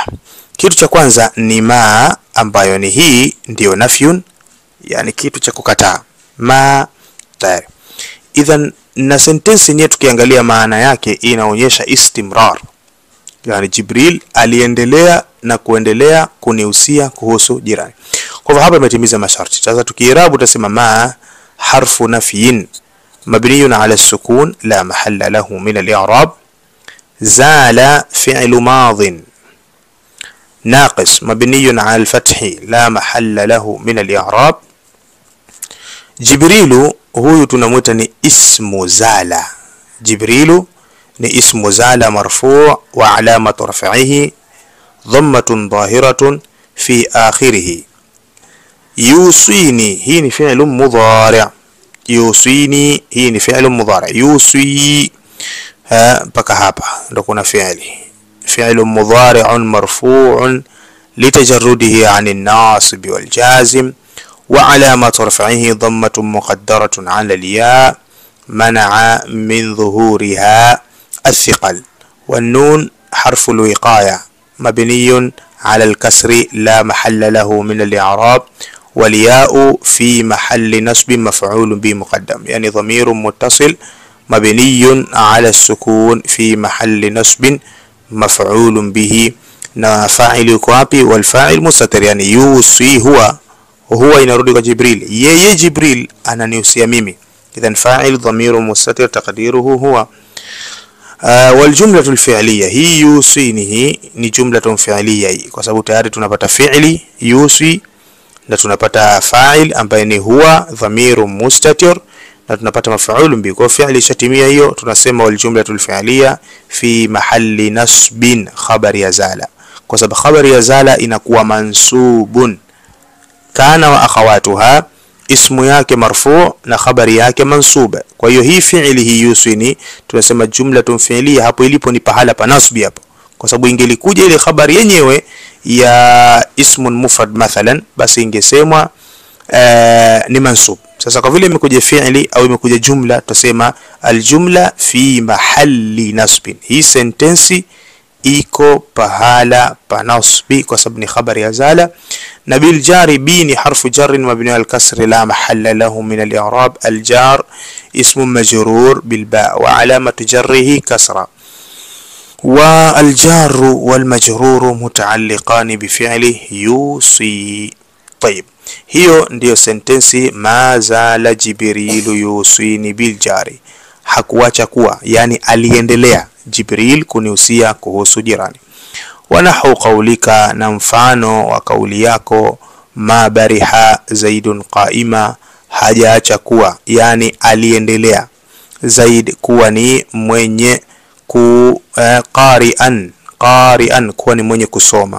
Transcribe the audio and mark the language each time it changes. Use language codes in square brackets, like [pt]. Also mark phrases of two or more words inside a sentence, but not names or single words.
[sw] Kitu cha kwanza ni ma, ambayo ni hii ndio nafyun, yani kitu cha kukataa. Ma tayari. Idhan na sentence yenyewe tukiangalia maana yake inaonyesha istimrar, yani Jibril aliendelea na kuendelea kunihusia kuhusu jirani. Kwa hivyo hapa imetimiza masharti. Sasa tukiirabu tutasema [ar] ما حرف نفي مبني على السكون لا محل له من الإعراب. زال فعل ماض ناقص مبني على الفتح لا محل له من الإعراب. جبريل هو [sw] tunamuita ni [ar] اسم زال. Jibrilu ni اسم زال مرفوع وعلامة رفعه ضمة ظاهرة في آخره. [sw] Yusini, hii ni [ar] فعل مضارع'. [sw] Yusini, hii ni [ar] فعل مضارع'. [sw] Yusi, mpaka hapa ndo kuna fi'li. [ar] فعل مضارع مرفوع لتجرده عن الناصب والجازم وعلامة رفعه ضمة مقدرة على الياء منع من ظهورها الثقل. والنون حرف الوقاية مبني على الكسر لا محل له من الإعراب. والياء في محل نصب مفعول به مقدم، يعني ضمير متصل مبني على السكون في محل نصب مفعول به. [sw] na fa'il yuko wapi? [ar] والفاعل مستتر, [sw] yani yusi huwa inarudi kwa Jibril, yeye Jibril ananihusia mimi. [ar] إذن فاعل ضمير مستتر تقديره هو. والجملة الفعلية, [sw] hii yusini ni [ar] جملة فعلية, [sw] kwa sababu tayari tunapata fi'li yusi na tunapata fa'il ambaye ni [ar] هو ضمير مستتر [sw] na tunapata [ar] مفعول به. [sw] Kwa fi'li shatimia hiyo tunasema [ar] والجملة الفعلية في محل نصب خبر [sw] ya zala, kwa sababu khabar ya zala inakuwa mansubun. [ar] كان وأخواتها, [sw] ismu yake marfu' na khabari yake mansub. Kwa hiyo hii fi'li hii yusini tunasema [ar] جملة فعلية, [sw] hapo ilipo ni pahala pa nasbi hapo, kwa sababu ingelikuja ile khabari yenyewe ya [ar] اسم مفرد [sw] mathalan, basi ingesemwa ni mansub. Sasa kwa vile imekuja fi'li au imekuja jumla, tutasema [ar] الجملة في محل نصب. [sw] Hii sentensi iko pahala pa nasbi kwa sababu ni khabari ya zala. [ar] Na بالجار, bi ni حرف جر مبني الكسر لا محل له من الإعراب. الجار اسم مجرور بالباء وعلامة جره كسرة. والجار والمجرور متعلقان بفعل يوصي. طيب, [sw] hiyo ndiyo sentensi [ar] ما زال جبريل يوصيني بالجار, [sw] hakuacha kuwa, yani aliendelea Jibril kunihusia kuhusu jirani. [ar] ونحو قولك, [sw] na mfano wa kauli yako [ar] ما برح زيد قائما, [sw] hajaacha kuwa, yani aliendelea Zaid kuwa ni mwenye qari'an kuwa ni mwenye kusoma.